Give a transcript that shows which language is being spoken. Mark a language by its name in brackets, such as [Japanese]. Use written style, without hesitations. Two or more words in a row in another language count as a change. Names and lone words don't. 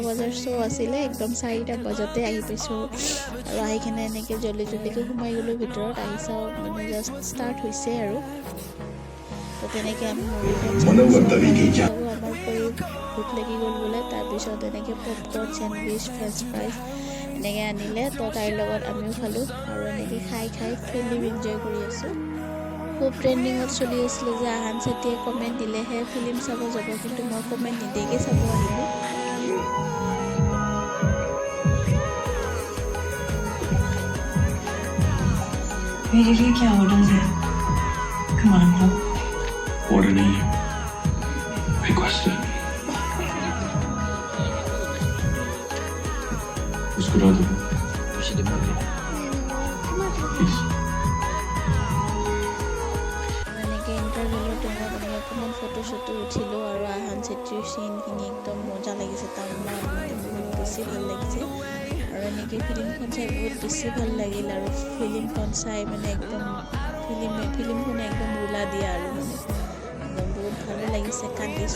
[Assamese] বজাৰ শো আছিলে একদম 4টা বজাতে আহি পাইছো আৰু আহি কিনে এনেকৈ জলদিকে সোমাই গ'লো ভিতৰত আহি চাও মানে জাষ্ট ষ্টাৰ্ট হৈছে আৰু তো তেনেকৈ আমি মুভিখন চাব আমাৰ ভোক লাগি গ'ল বোলে তাৰপিছত এনেকৈ পপকৰ্ন চেণ্ডউইচ [English] french fries [Assamese] এনেকৈ আনিলে তো তাইৰ লগত আমিও খালোঁ আৰু এনেকৈ খাই [English] film enjoy [Assamese] কৰি আছোঁ খুব ট্ৰেণ্ডিঙত চলি আছিলে যে আহান চেত্ৰীয়ে কমেণ্ট দিলেহে ফিল্ম চাব যাব কিন্তু মই কমেণ্ট নিদিয়াকৈ চাব আহিলোঁ [Hindi] मेरे लिए क्या ऑर्डर है कमांड लो ऑर्डर नहीं है रिक्वेस्ट है मुस्कुरा दो प्लीज [Assamese] এনেকৈ ইণ্টাৰভেলৰ টাইমত আমি অকণমান ফটো উঠিলোঁ আৰু আহান চেত্ৰীৰ চিনখিনি একদম মজা লাগিছে তাৰ মানে বহুত বেছি ভাল লাগিছে আৰু এনেকৈ ফিল্মখন চাই বহুত বেছি ভাল লাগিল আৰু ফিল্মখন চাই মানে একদম ফিল্মখনে একদম ৰুলা দিয়া আৰু মানে একদম বহুত ভালো লাগিছে কান্দিছোঁ